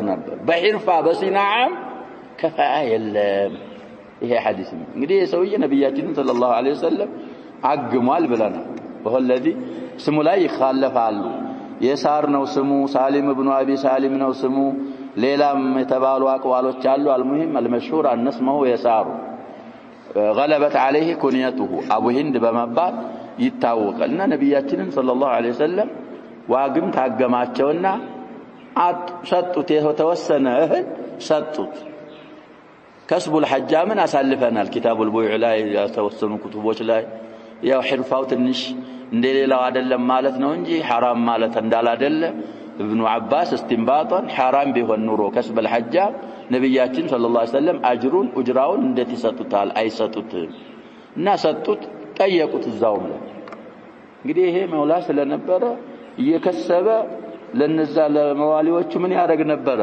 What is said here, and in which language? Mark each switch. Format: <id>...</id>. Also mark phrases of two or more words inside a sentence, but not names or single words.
<am>ነበር በሒርፋ በሲናዓም ከፋአ የለም ይሄ ሐዲስ እንግዲህ ሰውዬ ነብያችን ሰለላሁ ዐለይሂ ወሰለም አግሟል ብለናል ወለዚህ ስሙ ላይ ይخالፋሉ የሳር ነው ስሙ ሳሊም ኢብኑ አቢ ሳሊም ነው ስሙ ሌላም የተባሉ አቅዋሎች አሉ</am> <ar>المهم المشهور ان اسمه يسار غلبت عليه كنيته ابو هند</ar> <am>በመባል ይታወቃልና ነብያችን</am> <ar>صلى الله عليه وسلم</ar> <am>ዋግም ታገማቸውና ሰጡት የተወሰነ እህል ሰጡት ከስቡል ሐጃምን አሳልፈናል</am> <ar>كتاب البيوع</ar> <am>ላይ የተወሰኑ ኩቱቦች ላይ ያው ሕርፋው ትንሽ እንደሌላው አይደለም ማለት ነው እንጂ حرام ማለት እንዳላደለ</am> <ar>ابن عباس استنباطا حرام</ar> <am>ቢሆን ኑሮ ከስበል ሐጃም ነብያችን</am> <ar>صلى الله عليه وسلم</ar> <am>አጅሩን ኡጅራውን እንዴት ይሰጡታል አይሰጡትም እና ሰጡት ጠየቁት እዛውም ላይ እንግዲህ ይሄ መውላ ስለነበረ እየከሰበ ለነዛ ለመዋሊዎቹ ምን ያደርግ ነበር</am>